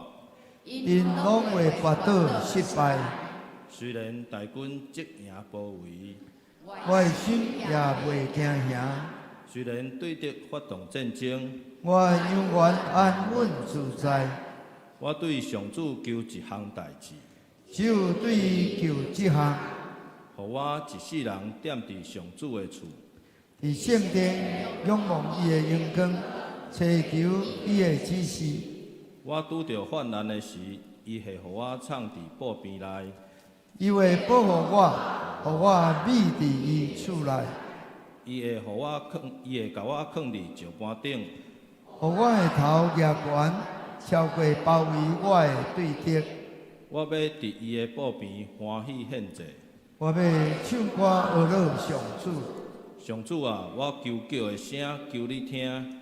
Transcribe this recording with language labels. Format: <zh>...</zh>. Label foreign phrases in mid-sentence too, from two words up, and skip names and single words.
<nan>因拢会跋倒失败。虽然大军即营包围。我的心也袂惊吓，虽然对敌发动战争，我永远安稳自在。我对上主求一项代志，只有对伊求这项，互我一世人踮伫上主的厝，伫圣殿仰望伊的荣光，祈求伊的指示。我拄着患难的时，伊会互我藏伫布边内。伊会保护我，互我秘伫伊厝内。伊会甲我藏伫石板顶，互我的头举悬，超过包围我的对敌。我要伫伊的布边欢喜献祭。我要唱歌学乐上主。上主啊，我求叫的声求你听，</nan>